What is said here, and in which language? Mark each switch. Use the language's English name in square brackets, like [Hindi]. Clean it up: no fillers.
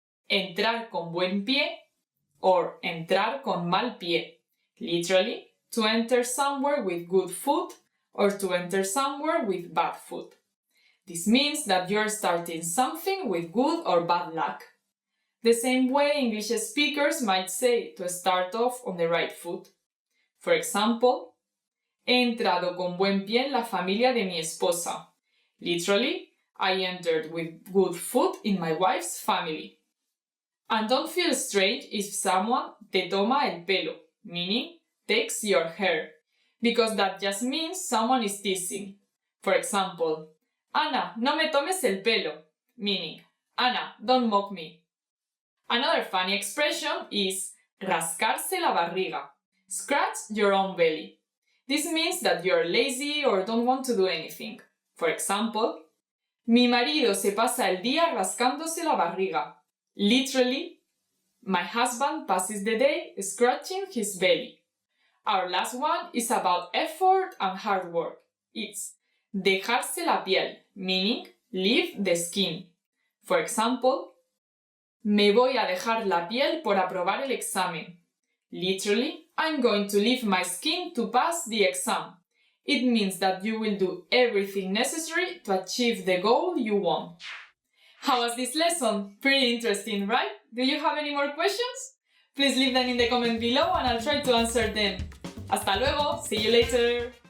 [Spanish] Entrar con buen pie [English] or [Spanish] entrar con mal pie. [English] Literally, to enter somewhere with good foot or to enter somewhere with bad foot. This means that you're starting something with good or bad luck. The same way English speakers might say to start off on the right foot. For example, [Spanish] he entrado con buen pie en la familia de mi esposa. [English] Literally, I entered with good foot in my wife's family. And don't feel strange if someone [Spanish] te toma el pelo, [English] meaning takes your hair, because that just means someone is teasing. For example, Ana, [Spanish] no me tomes el pelo, [English] meaning, Ana, don't mock me. Another funny expression is [Spanish] rascarse la barriga, [English] scratch your own belly. This means that you're lazy or don't want to do anything. For example, [Spanish] mi marido se pasa el día rascándose la barriga. [English] Literally, my husband passes the day scratching his belly. Our last one is about effort and hard work. It's [Spanish] dejarse la piel, [English] meaning leave the skin. For example, [Spanish] me voy a dejar la piel por aprobar el examen. [English] Literally, I'm going to leave my skin to pass the exam. It means that you will do everything necessary to achieve the goal you want. How was this lesson? Pretty interesting, right? Do you have any more questions? Please leave them in the comment below and I'll try to answer them. [Spanish] Hasta luego! [English] See you later!